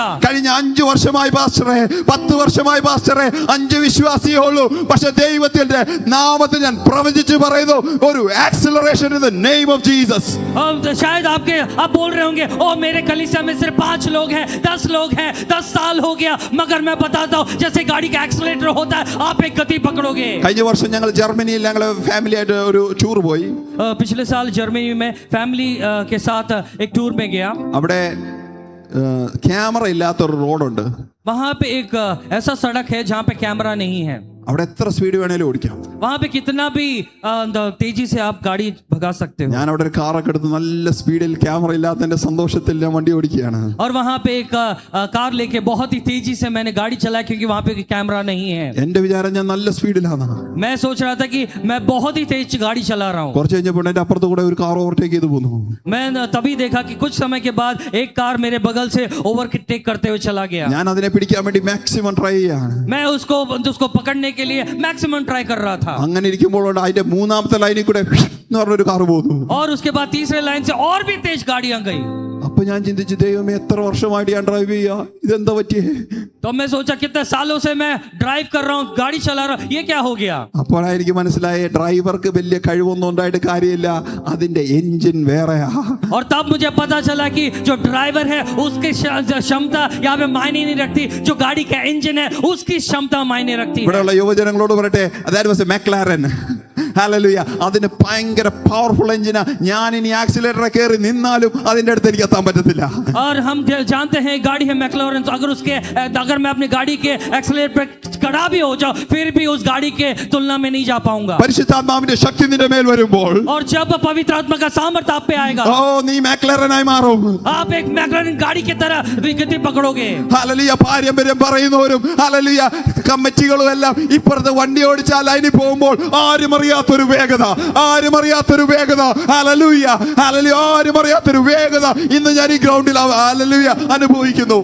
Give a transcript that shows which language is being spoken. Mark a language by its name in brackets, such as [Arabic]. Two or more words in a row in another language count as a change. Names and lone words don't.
[Malayalam] കഴിഞ്ഞ 5 വർഷമായി പാസ്റ്ററെ, 10 വർഷമായി പാസ്റ്ററെ, 5 വിശ്വാസിയേ ഉള്ളൂ, പക്ഷെ ദൈവത്തിന്റെ നാമത്തിൽ ഞാൻ പ്രവചിച്ചു പറയുന്നു ഒരു [English] acceleration in the name of Jesus. [Hindi] शायद आप बोल रहे होंगे, ओ मेरे कलीसिया में सिर्फ 5 लोग हैं, 10 लोग हैं, 10 साल हो गया, मगर मैं बताता हूँ जैसे गाड़ी का एक्सीलरेटर होता है आप एक गति पकड़ोगे। [Malayalam] കഴിഞ്ഞ വർഷം ഞങ്ങൾ ജർമ്മനിയിൽ ഞങ്ങൾ ഫാമിലി ആയിട്ട് ഒരു ടൂർ പോയി. [Hindi] पिछले साल जर्मनी में फैमिली के साथ एक टूर में गया। [Malayalam] അവിടെ ക്യാമറ ഇല്ലാത്തൊരു റോഡുണ്ട്. [Hindi] वहां पे एक ऐसा सड़क है जहाँ पे कैमरा नहीं है। [Malayalam] അവിടെ എത്ര സ്പീഡ് വേണേലും ഓടിക്കാം. [Hindi] वहां पे कितना भी तेजी से आप गाड़ी भगा सकते हो। [Malayalam] ഞാൻ അവിടെ ഒരു കാറൊക്കെ എടുത്ത് നല്ല സ്പീഡിൽ ക്യാമറ ഇല്ലാത്തതിന്റെ സന്തോഷത്തിൽ ഞാൻ വണ്ടി ഓടിക്കുകയാണ്. [Hindi] और वहां पे एक कार लेके बहुत ही तेजी से मैंने गाड़ी चलाई क्योंकि वहां पे कैमरा नहीं है। [Malayalam] എന്റെ വിചാരം ഞാൻ നല്ല സ്പീഡിലാണ്. [Hindi] मैं सोच रहा था कि मैं बहुत ही तेज गाड़ी चला रहा हूँ। [Malayalam] കുറച്ച് കഴിഞ്ഞപ്പോൾ എന്റെ അപ്പുറത്ത് കൂടെ ഒരു കാർ ഓവർടേക്ക് ചെയ്തു പോന്നു. [Hindi] मैं तभी देखा कि कुछ समय के बाद एक कार मेरे बगल से ओवरटेक करते हुए चला गया। [Malayalam] ഞാൻ അതിനെ പിടിക്കാൻ വേണ്ടി [English] maximum try [Malayalam] ചെയ്യാണ്. [Hindi] मैं उसको पकड़ने के लिए [English] maximum try [Hindi] कर रहा था। [Malayalam] അങ്ങനെ ഇരിക്കുമ്പോഴാണ് അതിന്റെ മൂന്നാമത്തെ ലൈനിൽ കൂടെ എന്ന് പറഞ്ഞൊരു കാർ പോകുന്നു. [Hindi] और उसके बाद तीसरे लाइन से और भी तेज गाड़ियां गई। [Malayalam] അപ്പൊ ഞാൻ ചിന്തിച്ചു, ദൈവമേ എത്ര വർഷമായിട്ട് ഞാൻ ഡ്രൈവ് ചെയ്യാ, ഇതെന്താ പറ്റിയേ? [Hindi] तो मैं सोचा कितने सालों से मैं ड्राइव कर रहा हूँ, गाड़ी चला रहा हूँ, ये क्या हो गया? [Malayalam] അപ്പോഴാണ് എനിക്ക് മനസ്സിലായേ ഡ്രൈവർക്ക് വലിയ കഴിവൊന്നും ഉണ്ടായിട്ട് കാര്യമില്ല, അതിന്റെ എഞ്ചിൻ വേറെയാ. [Hindi] और तब मुझे पता चला कि जो ड्राइवर है उसकी क्षमता यहाँ पे मायने नहीं रखती, जो गाड़ी का इंजन है उसकी क्षमता मायने रखती है। [Malayalam] ഇവിടെയുള്ള യുവജനങ്ങളോട് പറയട്ടെ, അതായത് [English] was a McLaren. [Malayalam] ഹല്ലേലൂയ. അതിന് ഭയങ്കര പവർഫുൾ എഞ്ചിനാ. ഞാൻ ഇനി ആക്സിലറേറ്റർ കയറി നിന്നാലും അതിന്റെ അടുത്ത് എനിക്ക് എത്താൻ പറ്റത്തില്ല. [Hindi] और हम जानते हैं गाड़ी है मैक्लारेन, तो अगर मैं अपनी गाड़ी के एक्सीलरेटर पे खड़ा भी हो जाऊं फिर भी उस गाड़ी के तुलना में नहीं जा पाऊंगा। [Malayalam] പരിശുദ്ധാത്മാവിന്റെ ശക്തി നിന്റെ മേൽ വരുമ്പോൾ [Hindi] और जब पवित्र आत्मा का सामर्थ्य आप पे आएगा, [Malayalam] ഓ നീ മെക്ലാരനായി മാറും. [Hindi] आप एक मैक्लारेन गाड़ी की तरह गति पकड़ोगे। [Malayalam] ഹല്ലേലൂയ. പാരമ്പര്യം പറയുന്നവരും ഹല്ലേലൂയ കമ്മിറ്റികളും എല്ലാം ഇപ്പുറത്ത് വണ്ടി ഓടിച്ചാൽ ലൈനിൽ പോകുമ്പോൾ ആരും അറിയാത്തൊരു വേഗത, ആരും അറിയാത്തൊരു വേഗത. ഹല്ലേലൂയ, ഹല്ലേലൂയ. ആരും അറിയാത്തൊരു വേഗത ഇന്ന് ഞാൻ ഈ ഗ്രൗണ്ടിൽ ഹല്ലേലൂയ അനുഭവിക്കുന്നു.